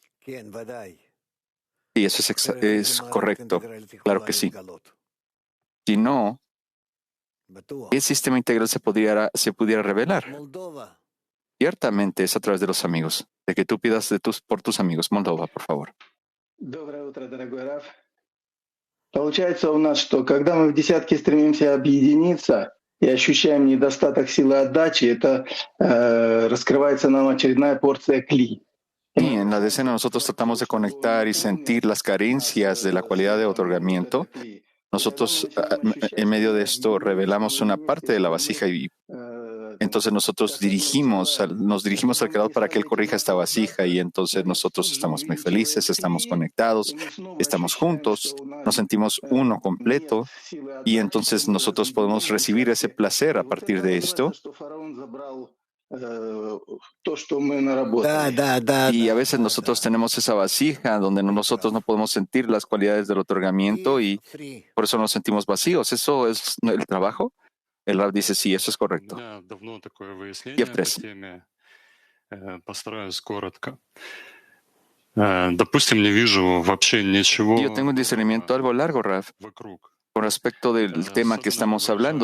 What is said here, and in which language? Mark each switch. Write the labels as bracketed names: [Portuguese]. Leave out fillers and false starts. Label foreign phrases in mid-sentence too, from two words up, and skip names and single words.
[Spanish] Sí, eso es correcto. Claro que sí. Si no, ¿qué sistema integral se pudiera revelar? Ciertamente es a través de los amigos, de que tú pidas por tus amigos. Moldova, por favor. [Russian] Получается у нас, что когда мы в десятке стремимся объединиться и ощущаем недостаток силы отдачи, это раскрывается нам очередная порция кли. [Spanish] Sí, en la decena nosotros tratamos de conectar y sentir las carencias de la cualidad de otorgamiento. Nosotros, en medio de esto, revelamos una parte de la vasija y entonces nosotros nos dirigimos al Creador para que Él corrija esta vasija y entonces nosotros estamos muy felices, estamos conectados, estamos juntos, nos sentimos uno completo y entonces nosotros podemos recibir ese placer a partir de esto. [Russian] то, что мы наработали. [Spanish] Y a veces nosotros tenemos esa vasija donde nosotros no podemos sentir las cualidades del otorgamiento y por eso nos sentimos vacíos. ¿Eso es el trabajo? El Rab dice, sí, eso es correcto. Kiev 3. Yo tengo un discernimiento algo largo, Rab, con respecto del tema que estamos hablando.